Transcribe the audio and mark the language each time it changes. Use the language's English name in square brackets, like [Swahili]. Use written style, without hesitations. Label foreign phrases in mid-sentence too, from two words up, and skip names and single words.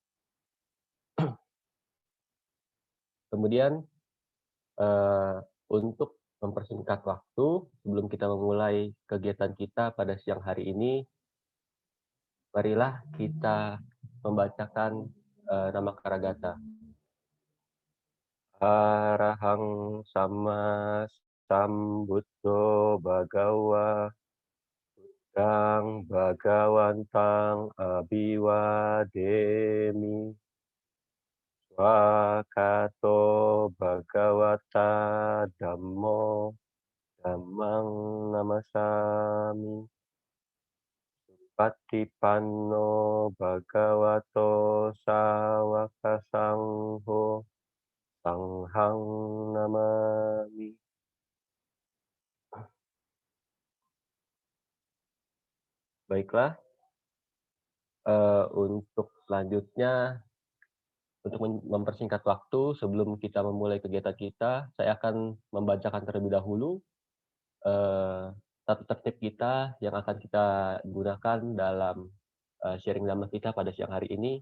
[Indonesian] Kemudian untuk mempersingkat waktu, sebelum kita memulai kegiatan kita pada siang hari ini, marilah kita membacakan nama Karagata. [Pali] Arahang sama sambuddho bhagawa Dang bhagawantang abiwademi Swakato bhagawata dhammo dhammang namasami Patipanno bhagavato sawaka sangho Sanghang namami. [Indonesian] Baiklah, untuk selanjutnya, untuk mempersingkat waktu sebelum kita memulai kegiatan kita, saya akan membacakan terlebih dahulu tata tertib kita yang akan kita gunakan dalam sharing dhamma kita pada siang hari ini.